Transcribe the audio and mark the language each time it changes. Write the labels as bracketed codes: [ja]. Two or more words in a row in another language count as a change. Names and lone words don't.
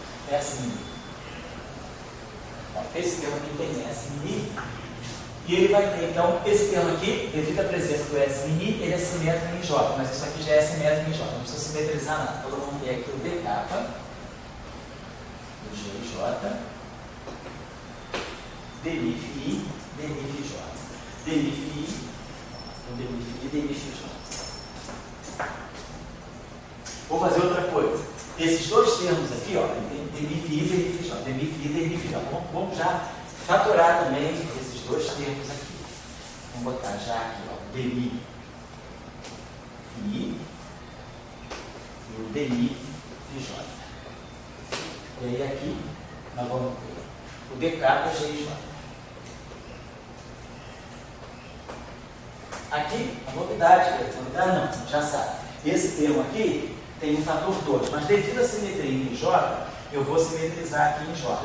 [pt] S mini. Então, esse termo aqui tem S mini. E ele vai ter, então, esse termo aqui, devido à presença do S mini, ele é simétrico em J, mas isso aqui já é simétrico em J, não precisa simetrizar nada. Então, vamos ver aqui o dk, o GJ, delif I, delif J. Delif I, o delif I, delif J. Vou fazer outra coisa. Esses dois termos aqui, ó, delif I, delif J, delif I, delif J. Vamos já fatorar também esses dois termos aqui. Vamos botar já aqui, ó, delif I e o delif J. E aí aqui nós vamos ter o dk GJ. Aqui, a novidade não, já sabe. Esse termo aqui tem um fator 2, mas devido à simetria em J, eu vou simetrizar aqui em J.